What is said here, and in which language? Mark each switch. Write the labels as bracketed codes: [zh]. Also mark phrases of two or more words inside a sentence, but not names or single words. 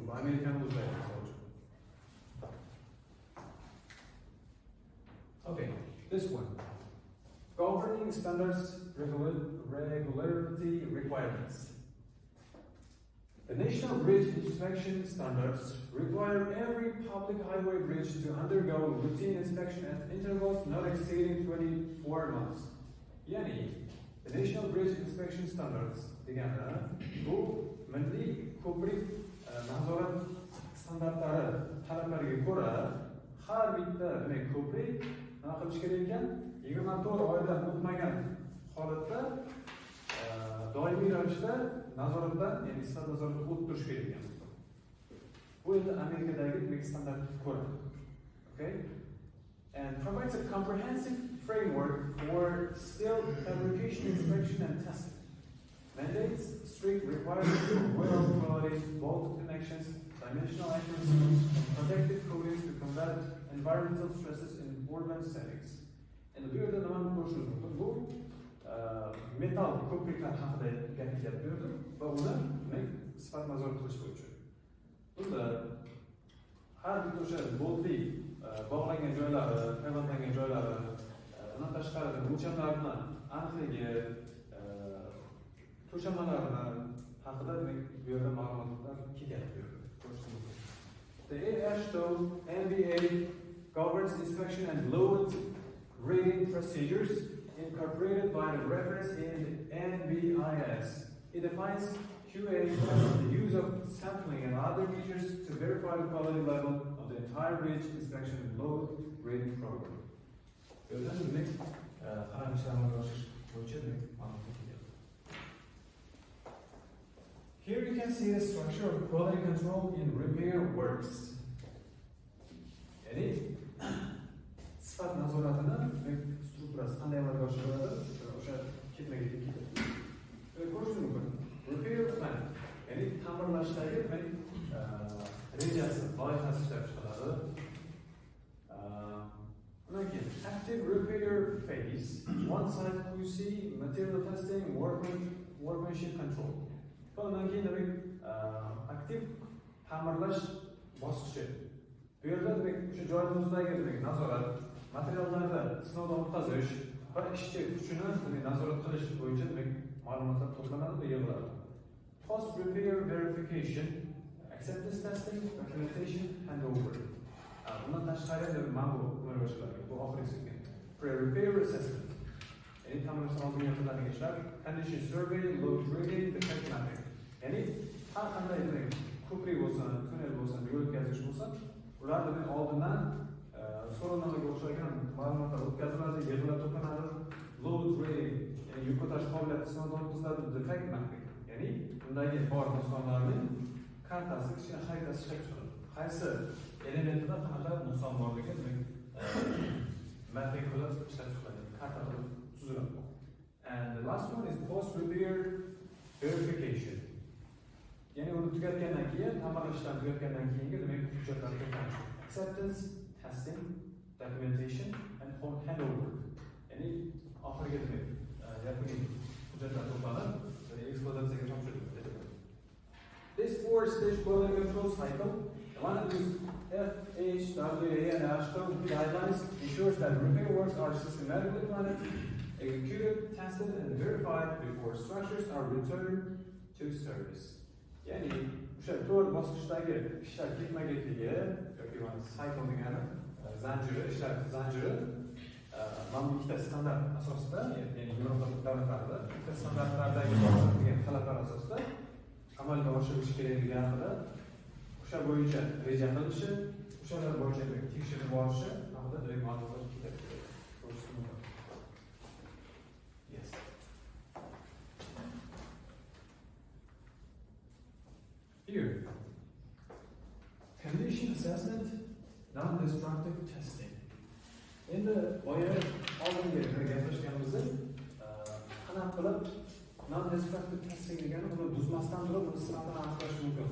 [uz] Bu Amerikani o'zida misol uchun. [en] Okay, this one. Governing standards regularity requirements. The National Bridge Inspection Standards require every public highway bridge to undergo routine inspection at intervals not exceeding 24 months. [uz] Yani, [en] the National Bridge Inspection Standards [uz] deganda bu milliy ko'prik nazorat standartlari talablariga ko'ra har bitta demak ko'prik nima qilish kerak ekan? 24 oydan o'tmagan holatda doimiy ravishda nazoratdan, ya'ni sifat nazoratidan o'tib turish kerak ekan. Bu endi Amerikadagi demak standartga ko'ra. [en] Okay? And provides a comprehensive framework for steel fabrication inspection and testing. Mandates strict requirements for well quality, bolt connections, dimensional accuracy, and protective coatings to combat environmental stresses in urban settings. [uz] And bu yerda nimani ko'rishingiz mumkin? Bu metal ko'priklar haqida gapiryapti va uni sifat nazorat qilish bo'yicha. Bunda har bitta o'sha boltli bog'langan joylari, payvandlangan joylari, undan tashqari o'lchamlarni aniqligi, to'shamalarni haqida bu yerda ma'lumotlar kelyapti. [en] The AASHTO NBA governs inspection and load rating procedures incorporated by the reference in NBIS. It defines QA tests the use of sampling and other measures to verify the quality level of the entire bridge inspection load rating program. Here you can see the structure of quality control in repair works. [uz] Yani sifat nazoratini strukturasi qanday amalga oshiriladi? O'sha ketma-ket ketadi. Ko'rish mumkin. [en] Repair plan, [uz] ya'ni ta'mirlashdagi rejasi, loyihasi ishlab chiqiladi. Undan keyin [en] active repair phase, on-site QC, material testing, workmanship control. [uz] Bundan keyin demak aktiv ta'mirlash bosqichi. Bu yerda demak o'sha joyimizdagi demak nazorat, materiallarda sinovdan o'tkazish va ishchi kuchini demak nazorat qilish bo'yicha demak ma'lumotlar to'planadi va yig'iladi. [en] Post repair verification, acceptance testing, documentation handover. [uz] Bundan tashqari mana bu boshqalarga bu oxirgisi. [en] Pre-repair assessment. [uz] Ya'ni ta'mirlashdan oldin yapiladigan ishlar, [en] condition survey, load rating, defect mapping. [uz] Ya'ni har qanday demak ko'prik bo'lsin, tunnel bo'lsin, yo'l o'tkazish bo'lsin, ular demak oldindan so'rovnomaga o'xshagan ma'lumotlar o'tkaziladi, yig'ilib to'planadi. [en] Load rating, [uz] ya'ni yuk ko'tarish qobiliyati sinovdan o'tkaziladi, [en] defect mapping. [uz] Ya'ni undagi bor nuqsonlarning kartasi, kichkina xaritasi ishlab chiqiladi. Qaysi elementida qanaqa nuqson borligi mapping qilib ishlab chiqiladi, karta qilib tuziladi. [en] And the last one is post repair verification. [uz] Ya'ni uni tugatgandan keyin, ta'mirlashdan tugatgandan keyingi demak hujjatlar to'planish. [en] Acceptance, testing, documentation and handover. [uz] Ya'ni oxirgi demak yakuniy hujjatlar to'planib eksploatatsiyaga topshiriladi. [en] This four-stage quality control cycle, one of these FHWA and AASHTO guidelines ensures that repair works are systematically planned, executed, tested, and verified before structures are returned to service. [uz] Ya'ni o'sha to'rt bosqichdagi ishlar ketma-ketligi yoki mana cycle degani zanjiri, ishlar zanjiri mana bu ikkita standart asosida, ya'ni Yevropa davlatlarida ikkita standartlardagi ko'rsatilgan talablar asosida amalga oshirilishi kerakligi haqida, o'sha bo'yicha reja qilishi, o'shalar bo'yicha tekshirib borishi haqida direkt ma'lumotlar ketadi. [en] Yes. Here, condition assessment, non-destructive testing. [uz] Endi boya oldingi gaplashganimizda qanaqa qilib [en] non-destructive testing [uz] degani uni buzmasdan turib uni sifatini aniqlash mumkin.